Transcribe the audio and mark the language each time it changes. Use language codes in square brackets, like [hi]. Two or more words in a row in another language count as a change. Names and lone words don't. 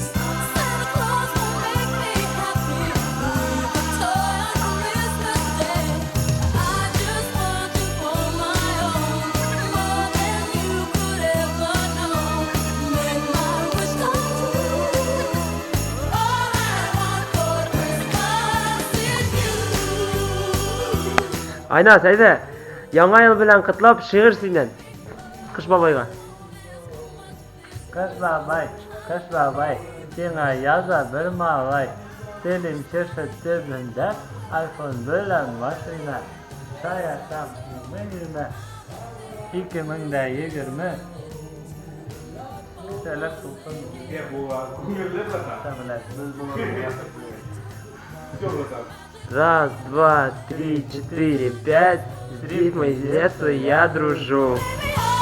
[en] Santa Claus will make me happy with a toy on Christmas Day. I just want you for my own, more than you could ever know. Make my wish come true. All I want for Christmas is you. [tt] Айназ, әйдә. Яңа ел белән котлап шигырь синнән. Кыш бабайга. Кыш бабай, сиңа яза бер малай. Телим чешет төбендә, айфон белән машина. Шаятам 2020. 2020. Сәләм булсын. [ru] Раз, два, три, четыре, пять. С рифмой с детства я дружу.